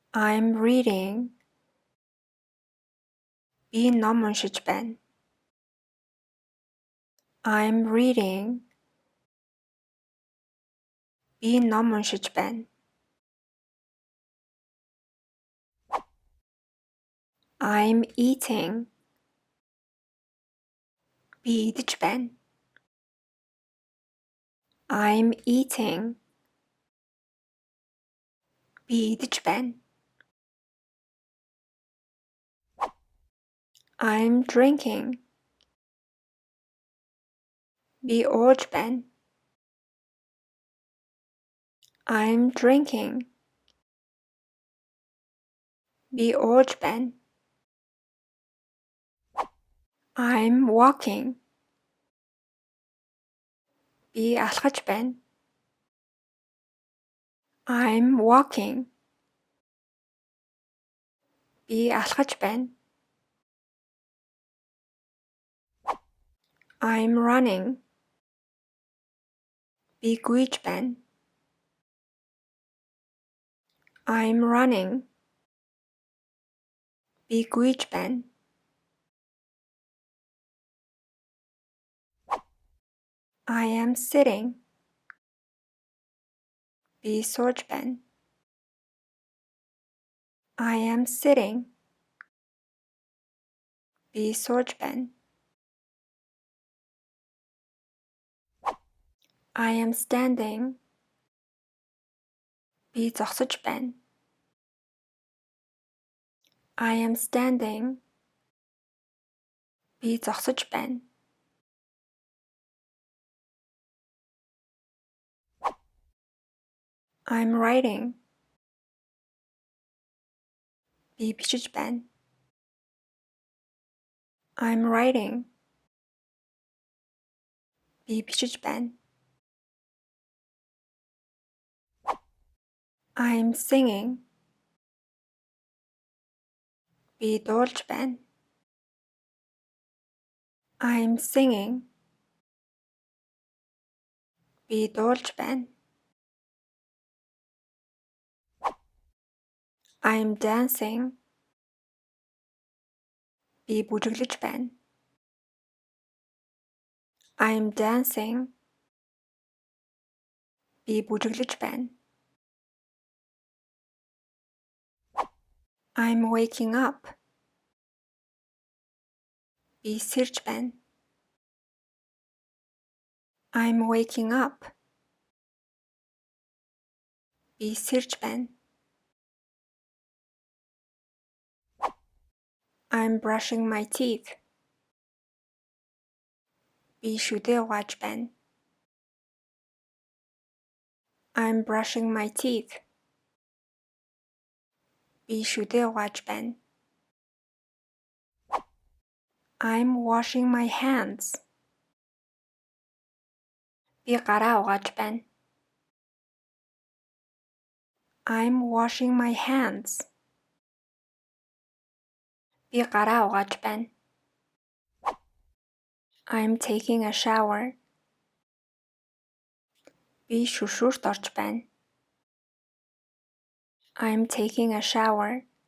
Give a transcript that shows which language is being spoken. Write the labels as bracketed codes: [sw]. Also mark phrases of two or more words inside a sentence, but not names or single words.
[en] I'm reading. [mn] Би ном уншиж байна. [en] I'm reading. [mn] Би ном уншиж байна. [en] I'm eating. [mn] Би идэж байна. [en] I'm eating. [mn] Би идэж байна. [en] I'm drinking. [mn] Би ууж байна. [en] I'm drinking. [mn] Би ууж байна. [en] I'm walking. [mn] Би алхаж байна. [en] I'm walking. [mn] Би алхаж байна. [en] I'm running. [mn] Би гүйж байна. [en] I'm running. [mn] Би гүйж байна. [en] I am sitting. [mn] Би сууж байна. [en] I am sitting. [mn] Би сууж байна. [en] I am standing. [mn] Би зогсож байна. [en] I am standing. [mn] Би зогсож байна. [en] I'm writing. [mn] Би бичиж байна. [en] I'm writing. [mn] Би бичиж байна. [en] I'm singing. [mn] Би дуулж байна. [en] I'm singing. [mn] Би дуулж байна. [en] I'm dancing. [mn] Би бүжиглэж байна. [en] I'm dancing. [mn] Би бүжиглэж байна. [en] I'm waking up. [mn] Би сэрж байна. [en] I'm waking up. [mn] Би сэрж байна. [en] I'm brushing my teeth. [mn] Би шүдээ угааж байна. [en] I'm brushing my teeth. [mn] Би шүдээ угааж байна. [en] I'm washing my hands. [mn] Би гараа угааж байна. [en] I'm washing my hands. [mn] Би гараа угааж байна. [en] I'm taking a shower. [mn] Би шүршүүрт орж байна. [en] I'm taking a shower.